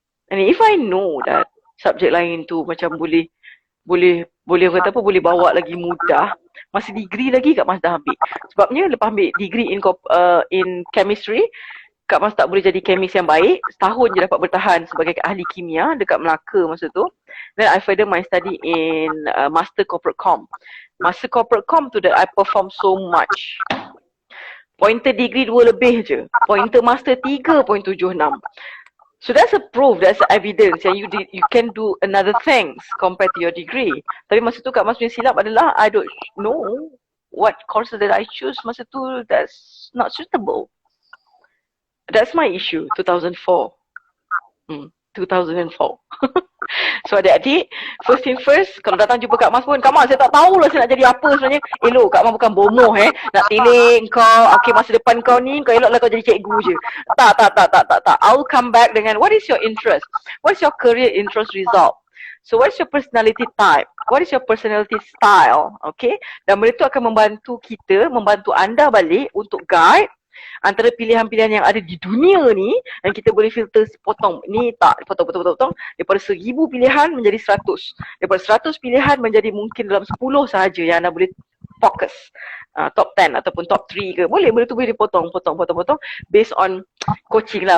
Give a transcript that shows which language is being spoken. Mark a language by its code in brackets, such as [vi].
[en] And if I know that [ms] subjek lain tu macam boleh kata apa, boleh bawa lagi mudah, masih degree lagi Kak Mas dah ambil. Sebabnya lepas ambil [en] degree in chemistry, [ms] Kak Mas tak boleh jadi kemis yang baik. Setahun je dapat bertahan sebagai ahli kimia dekat Melaka masa tu. [en] Then I further my study in Master Corporate Com. Master Corporate Com tu that I perform so much. [ms] Pointer degree 2 lebih je. Pointer master 3.76. [en] So that's a proof, that's a evidence [ms] yang [en] you can do another things compared to your degree. [ms] Tapi masa tu Kak Mas punya silap adalah [en] I don't know what courses that I choose [ms] masa tu [en] that's not suitable. That's my issue, 2004. 2004. [ms] So adik-adik, [en] first thing first, [ms] kalau datang jumpa Kak Mas pun, Kak Mas saya tak tahulah saya nak jadi apa sebenarnya. Elok, Kak Mas bukan bomoh nak tilik kau, okay masa depan kau ni, kau eloklah kau jadi cikgu je. Tak. [en] I'll come back [ms] dengan [en] what is your interest? What's your career interest result? So what's your personality type? What is your personality style? [ms] Okay, dan benda tu akan membantu kita, membantu anda balik untuk guide antara pilihan-pilihan yang ada di dunia ni, dan kita boleh filter potong ni tak, potong daripada 1000 pilihan menjadi 100, daripada 100 pilihan menjadi mungkin dalam 10 sahaja yang anda boleh fokus, top 10 ataupun top 3 ke, boleh, benda tu boleh dipotong [en] based on coaching [ms] lah.